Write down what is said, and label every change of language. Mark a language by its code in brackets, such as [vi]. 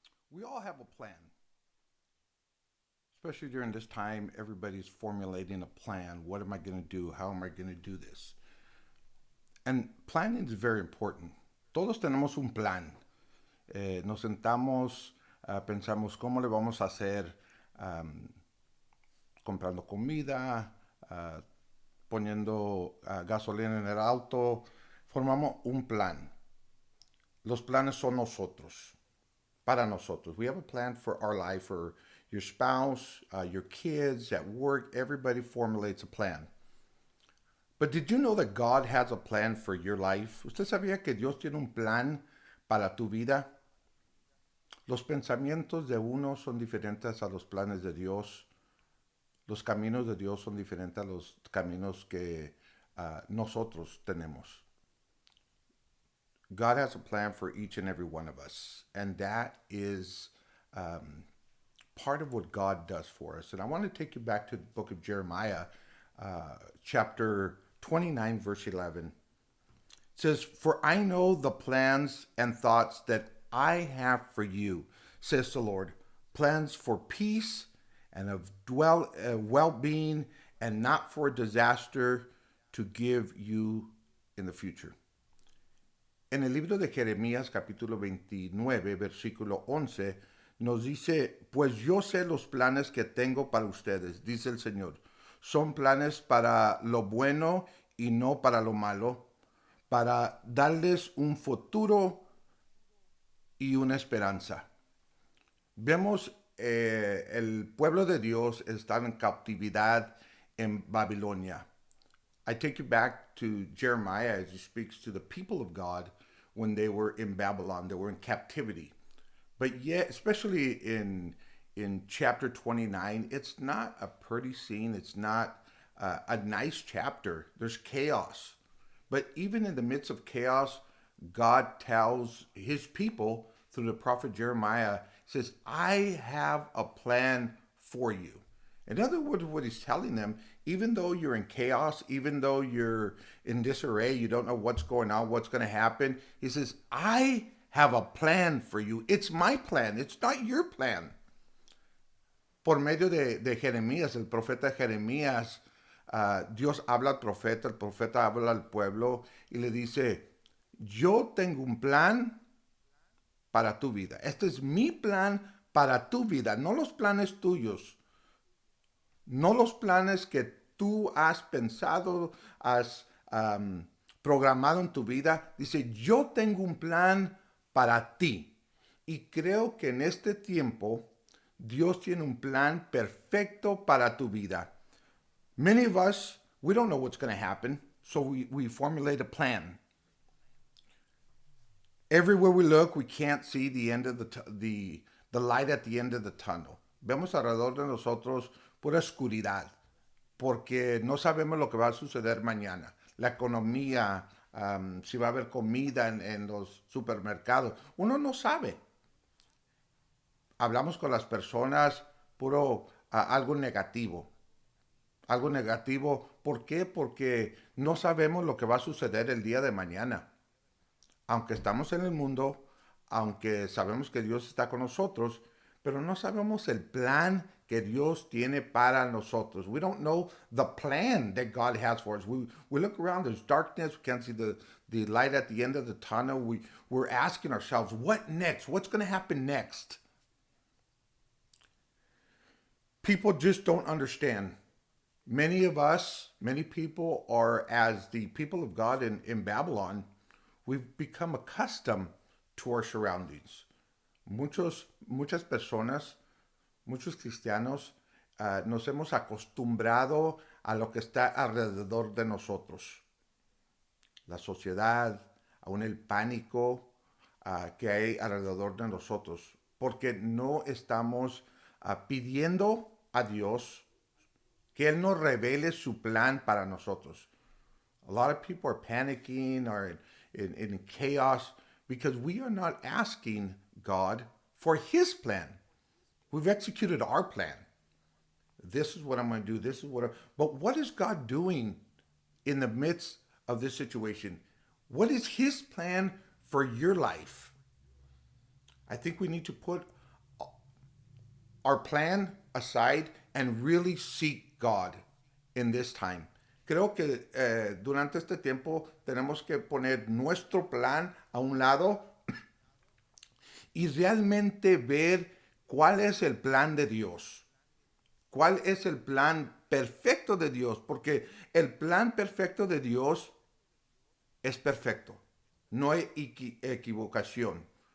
[en] We all have a plan. Especially during this time, everybody's formulating a plan. What am I going to do? How am I going to do this? And planning is very important. [es] Todos tenemos un plan. Nos sentamos, pensamos cómo le vamos a hacer, um, comprando comida, poniendo gasolina en el auto. Formamos un plan. Los planes son nosotros, para nosotros. [en] We have a plan for our life, for your spouse, your kids, at work. Everybody formulates a plan. But did you know that God has a plan for your life? [es] ¿Usted sabía que Dios tiene un plan para tu vida? Los pensamientos de uno son diferentes a los planes de Dios. Los caminos de Dios son diferentes a los caminos que nosotros tenemos. [en] God has a plan for each and every one of us, and that is part of what God does for us. And I want to take you back to the book of Jeremiah, chapter 29, verse 11. It says, "For I know the plans and thoughts that I have for you, says the Lord, plans for peace and of well-being, and not for disaster, to give you in the future." [es] En el libro de Jeremías capítulo 29, versículo 11, nos dice, pues yo sé los planes que tengo para ustedes, dice el Señor. Son planes para lo bueno y no para lo malo, para darles un futuro y una esperanza. Vemos el pueblo de Dios está en cautividad en Babilonia. [en] I take you back to Jeremiah as he speaks to the people of God when they were in Babylon, they were in captivity. But yet, especially in chapter 29, it's not a pretty scene. It's not a nice chapter. There's chaos. But even in the midst of chaos, God tells his people through the prophet Jeremiah, says, I have a plan for you. In other words, what he's telling them, even though you're in chaos, even though you're in disarray, you don't know what's going on, what's going to happen, he says, I have a plan for you. It's my plan. It's not your plan. [es] Por medio de Jeremías, el profeta Jeremías, Dios habla al profeta, el profeta habla al pueblo y le dice, yo tengo un plan para tu vida. Este es mi plan para tu vida, no los planes tuyos, no los planes que tú has pensado, has programado en tu vida. Dice, yo tengo un plan para ti. Y creo que en este tiempo Dios tiene un plan perfecto para tu vida. [en] Many of us, we don't know what's going to happen, so we formulate a plan. Everywhere we look, we can't see the end of the light at the end of the tunnel. [es] Vemos alrededor de nosotros pura oscuridad, porque no sabemos lo que va a suceder mañana. La economía, si va a haber comida en los supermercados, uno no sabe. Hablamos con las personas puro algo negativo. Algo negativo, ¿por qué? Porque no sabemos lo que va a suceder el día de mañana. Aunque estamos en el mundo, aunque sabemos que Dios está con nosotros, pero no sabemos el plan que Dios tiene para nosotros. [en] We don't know the plan that God has for us. We look around, there's darkness, we can't see the light at the end of the tunnel. We're asking ourselves, what next? What's going to happen next? People just don't understand. Many of us, many people are as the people of God in Babylon. We've become accustomed to our surroundings. [es] Muchas personas, muchos cristianos, nos hemos acostumbrado a lo que está alrededor de nosotros. La sociedad, aún el pánico que hay alrededor de nosotros. Porque no estamos pidiendo a Dios que Él nos revele su plan para nosotros. [en] A lot of people are panicking or in chaos because we are not asking God for His plan. We've executed our plan. This is what I'm going to do. This is but what is God doing in the midst of this situation? What is His plan for your life? I think we need to put our plan aside and really seek God in this time. [es] creo que durante este tiempo tenemos que poner nuestro plan a un lado y realmente ver cuál es el plan de Dios, cuál es el plan perfecto de Dios, porque el plan perfecto de Dios es perfecto, no hay equivocación.